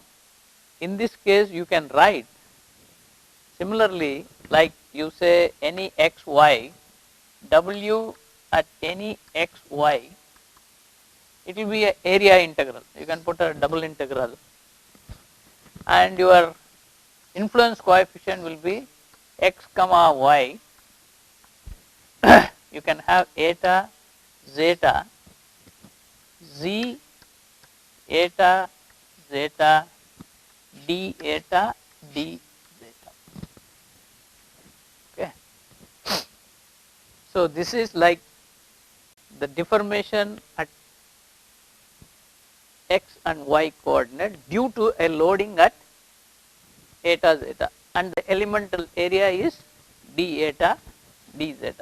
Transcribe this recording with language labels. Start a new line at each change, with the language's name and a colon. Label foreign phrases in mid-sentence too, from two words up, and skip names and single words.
English: In this case you can write similarly, like you say any x y, W at any x y, it will be an area integral. You can put a double integral, and your influence coefficient will be x comma y. You can have eta, zeta, z, eta, zeta, d eta, d zeta. Okay. So this is like the deformation at x and y coordinate due to a loading at eta zeta, and the elemental area is d eta d zeta.